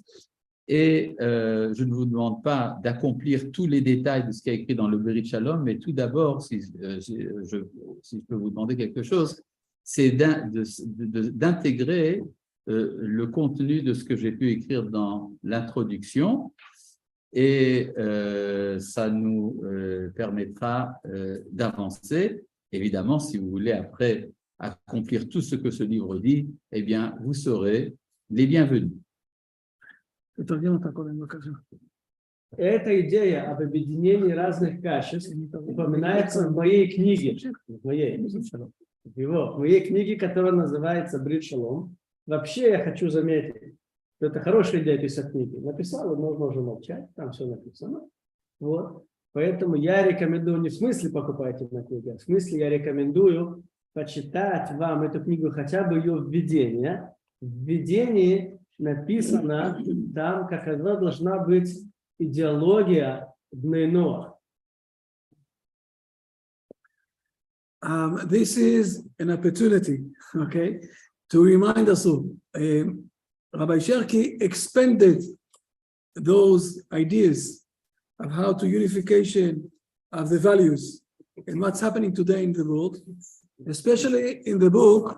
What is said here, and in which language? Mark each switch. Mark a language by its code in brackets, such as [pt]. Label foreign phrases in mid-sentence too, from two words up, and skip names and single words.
[fr] Et je ne vous demande pas d'accomplir tous les détails de ce qui est écrit dans le Berit Shalom, mais tout d'abord, si je peux vous demander quelque chose, c'est d'intégrer le contenu de ce que j'ai pu écrire dans l'introduction, et ça nous permettra d'avancer. Évidemment, si vous voulez après accomplir tout ce que ce livre dit, eh bien, vous serez les bienvenus. [ru] Эта идея об объединении разных качеств упоминается в моей книге, в моей книге, которая называется «Брит Шалом». Вообще я хочу заметить, что это хорошая идея писать книги. Написал, можно уже молчать, там все написано. Вот. Поэтому я рекомендую, не в смысле покупайте на книгу, а в смысле я рекомендую почитать вам эту книгу, хотя бы ее введение. В введении написано там, какова должна быть идеология Бней Ноах. [en] This is an opportunity, okay, to remind us all. Rabbi Chrki expanded those ideas of how to unification of the values and what's happening today in the world, especially in the book.